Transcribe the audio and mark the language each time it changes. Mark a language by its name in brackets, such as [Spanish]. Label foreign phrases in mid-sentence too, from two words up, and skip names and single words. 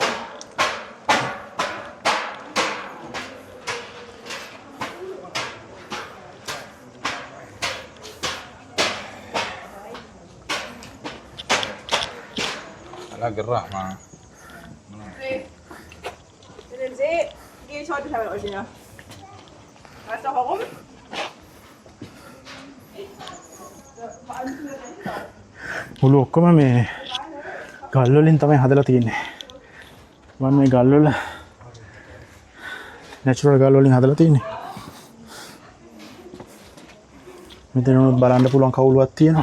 [German] Ala gerak mah. Den See gehe ich heute mit euch her. Weißt du warum? [Sinhala] මුළු ඔක්කොම මේ ගල් වලින් තමයි හදලා තියෙන්නේ. මම මේ ගල් වල නැචරල් ගල් වලින් හදලා තියෙන්නේ. මෙතන බලන්න පුළුවන් කවුලුවක් තියෙනවා.